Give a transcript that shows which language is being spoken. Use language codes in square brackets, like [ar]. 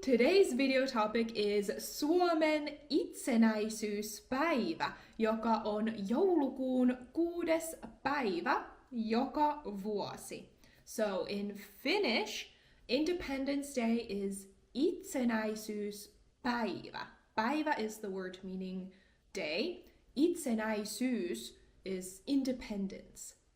[en] Today's video topic is [fi] Suomen itsenäisyyspäivä, joka on joulukuun 6. päivä joka vuosi. [en] So in Finnish, Independence Day is itsenäisyyspäivä. Päivä is the word meaning day. Itsenäisyys is independence.